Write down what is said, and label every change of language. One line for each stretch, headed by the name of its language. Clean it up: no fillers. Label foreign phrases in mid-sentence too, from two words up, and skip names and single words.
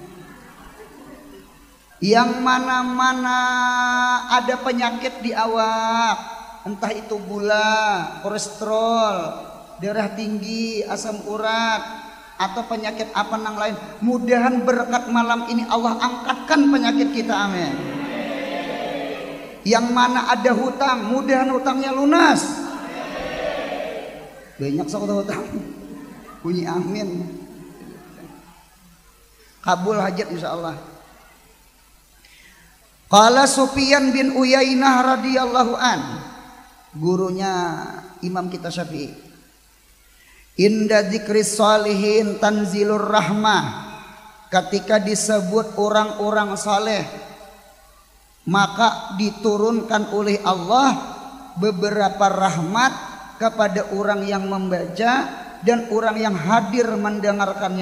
Banjar: Yang mana-mana ada penyakit di awak, entah itu gula, kolesterol, darah tinggi, asam urat, atau penyakit apa nang lain, mudahan berkat malam ini Allah angkatkan penyakit kita, amin. Yang mana ada hutang, mudahan hutangnya lunas. Banyak sok hutang, bunyi amin. Kabul hajat insyaallah.
Arabic: Qala Sufyan bin Uyainah radhiyallahu an,
Banjar: gurunya Imam kita Syafi'i.
Arabic: Inda dzikris shalihin tanzilur rahmah.
Banjar: Ketika disebut orang-orang saleh, maka diturunkan oleh Allah beberapa rahmat kepada orang yang membaca dan orang yang hadir mendengarkannya.